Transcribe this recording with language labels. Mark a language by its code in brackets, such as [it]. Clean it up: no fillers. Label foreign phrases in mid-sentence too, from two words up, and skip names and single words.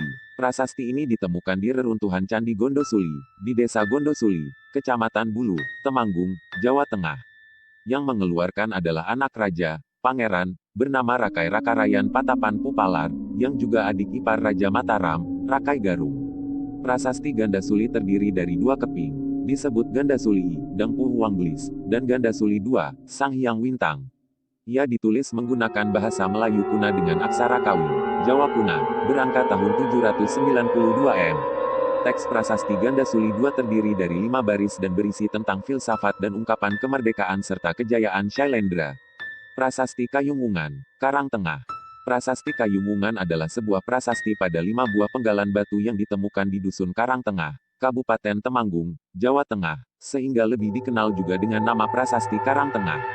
[id] Prasasti ini ditemukan di reruntuhan Candi Gondosuli, di Desa Gondosuli, Kecamatan Bulu, Temanggung, Jawa Tengah. Yang mengeluarkan adalah anak raja, pangeran, bernama Rakai Rakarayan Patapan Pupalar, yang juga adik ipar Raja Mataram, Rakai Garung. Prasasti Gandasuli terdiri dari 2 keping, disebut Gandasuli I, Dengpuh Wangglis, dan Gandasuli II, Sang Hyang Wintang. Ia ditulis menggunakan bahasa Melayu kuna dengan aksara Kawi, Jawa kuna, berangkat tahun 792 M. Teks Prasasti Gandasuli II terdiri dari 5 baris dan berisi tentang filsafat dan ungkapan kemerdekaan serta kejayaan Shailendra. Prasasti Kayumungan, Karangtengah. Prasasti Kayumungan adalah sebuah prasasti pada 5 buah penggalan batu yang ditemukan di Dusun Karangtengah, Kabupaten Temanggung, Jawa Tengah, sehingga lebih dikenal juga dengan nama Prasasti Karangtengah.